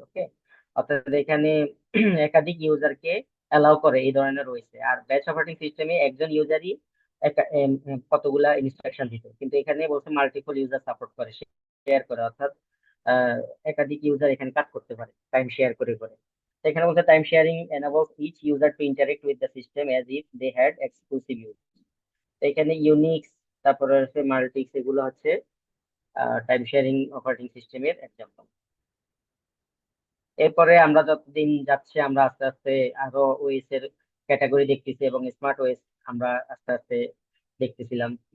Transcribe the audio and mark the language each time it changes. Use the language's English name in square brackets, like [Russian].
[Bangla] ওকে, অর্থাৎ এখানে একাধিক ইউজারকে অ্যালাউ করে এই ধরনের রয়েছে। আর ব্যাচ অপারেটিং সিস্টেমে একজন ইউজারই কতগুলা ইনস্ট্রাকশন দিত, কিন্তু এখানে বলছে মাল্টিপল ইউজার সাপোর্ট করে, শেয়ার করে, অর্থাৎ আহ, একাধিক ইউজার এখানে কাজ করতে পারে টাইম শেয়ার করে করে। তো এখানে বলছে [English] Time sharing enables each user to interact with the system as if they had exclusive use। [Bangla] তো এখানে ইউনিক্স, তারপরে হচ্ছে মাল্টিক্স, এগুলো হচ্ছে টাইম শেয়ারিং অপারেটিং সিস্টেমের এক্সাম্পল। এরপরে আমরা যতদিন যাচ্ছে আমরা আস্তে আস্তে আরো ওএস এর ক্যাটাগরি দেখতেছি, এবং স্মার্ট ওএস আমরা আস্তে আস্তে দেখতেছিলাম।